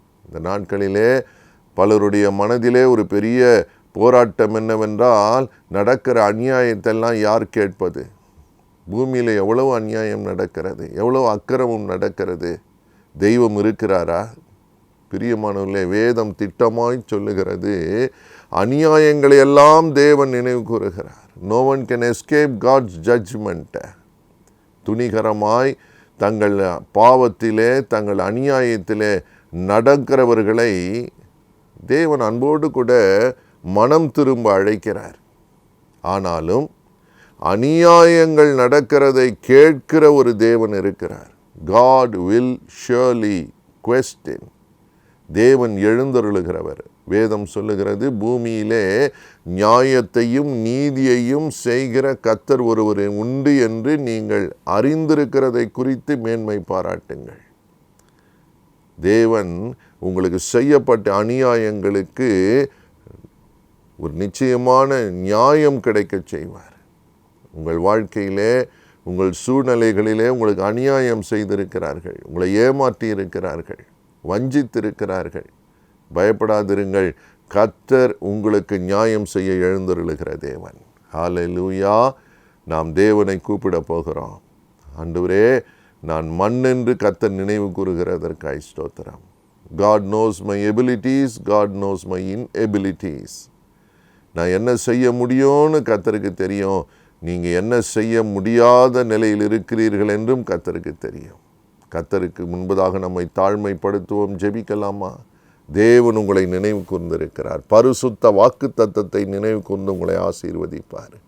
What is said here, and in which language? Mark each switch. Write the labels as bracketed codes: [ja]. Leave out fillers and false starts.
[ta] இந்த நாட்களிலே பலருடைய மனதிலே ஒரு பெரிய போராட்டம் என்னவென்றால், நடக்கிற அநியாயத்தெல்லாம் யார் கேட்பது? பூமியில் எவ்வளவு அநியாயம் நடக்கிறது, எவ்வளவு அக்கிரமம் நடக்கிறது. தெய்வம் இருக்கிறாரா? பிரியமானவர்களே, வேதம் திட்டமாய் சொல்லுகிறது, அநியாயங்களை எல்லாம் தேவன் நினைவு கூறுகிறார். [en] No one can escape God's judgment. [ta] துணிகரமாய் தங்கள் பாவத்திலே தங்கள் அநியாயத்திலே நடக்கிறவர்களை தேவன் அன்போடு கூட மனம் திரும்ப அழைக்கிறார். ஆனாலும் அநியாயங்கள் நடக்கிறதை கேட்கிற ஒரு தேவன் இருக்கிறார். [en] God will surely question. [ta] தேவன் எழுந்தருளுகிறவர். வேதம் சொல்லுகிறது, பூமியிலே நியாயத்தையும் நீதியையும் செய்கிற கர்த்தர் ஒருவர் உண்டு என்று நீங்கள் அறிந்திருக்கிறதை குறித்து மேன்மை பாராட்டுங்கள். தேவன் உங்களுக்கு செய்யப்பட்ட அநியாயங்களுக்கு ஒரு நிச்சயமான நியாயம் கிடைக்க செய்வார். உங்கள் வாழ்க்கையிலே உங்கள் சூழ்நிலைகளிலே உங்களுக்கு அநியாயம் செய்திருக்கிறார்கள், உங்களை ஏமாற்றி இருக்கிறார்கள், வஞ்சித்திருக்கிறார்கள். பயப்படாதிருங்கள், கர்த்தர் உங்களுக்கு நியாயம் செய்ய எழுந்தருளுகிற தேவன். ஹல்லேலூயா. நாம் தேவனை கூப்பிட போகிறோம். ஆண்டவரே, நான் மண்ணென்று கர்த்தர் நினைவு கூறுகிறதற்காய் ஸ்தோத்திரம். [en] God knows my abilities, God knows my inabilities. [ta] நான் என்ன செய்ய முடியும்னு கர்த்தருக்கு தெரியும். நீங்கள் என்ன செய்ய முடியாத நிலையில் இருக்கிறீர்கள் என்றும் கர்த்தருக்கு தெரியும். கர்த்தருக்கு முன்பதாக நம்மை தாழ்மைப்படுத்துவோம். ஜெபிக்கலாமா? தேவன் உங்களை நினைவு கூர்ந்திருக்கிறார். பரிசுத்த வாக்கு தத்தத்தை நினைவு கூர்ந்து உங்களை ஆசீர்வதிப்பார்.